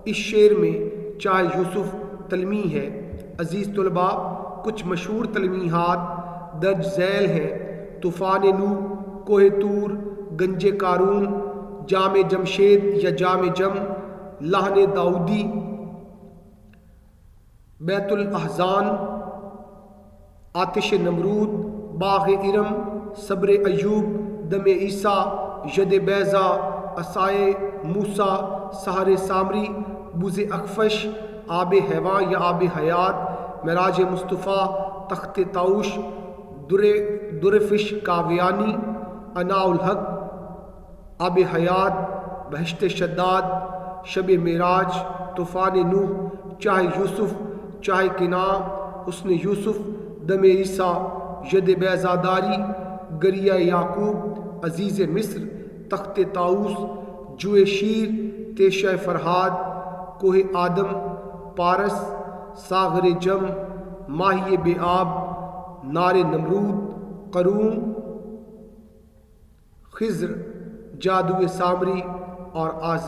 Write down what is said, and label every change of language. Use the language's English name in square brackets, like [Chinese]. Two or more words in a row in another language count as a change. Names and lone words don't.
[Urdu] اس شعر میں چاہے یوسف تلمیح ہے۔ عزیز طلباء، کچھ مشہور تلمیحات درج ذیل ہیں: طوفان نوح، کوہ طور، گنج قارون، جام جمشید یا جام جم، لحن داؤدی، بیت الاحزان، آتش نمرود، باغ ارم، صبر ایوب، دم عیسیٰ، ید بیضا، عصائے موسیٰ، سحر سامری، بز اخفش، آب حیواں یا آب حیات، معراج مصطفیٰ، تخت طاؤش، درفش کاویانی، اناء الحق، آب حیات، بہشت شداد، شب معراج، طوفان نوح، چاہے یوسف، چاہے کناں، حسن یوسف، دم عیسیٰ، ید بیضاداری، گریہ یعقوب، عزیز مصر، تخت طاؤس، جوئے شیر، تیشہ فرہاد، کوہ آدم، پارس، ساغر جم، ماہی بے آب، نار نمرود، قارون، خضر، جادو سامری اور آزر۔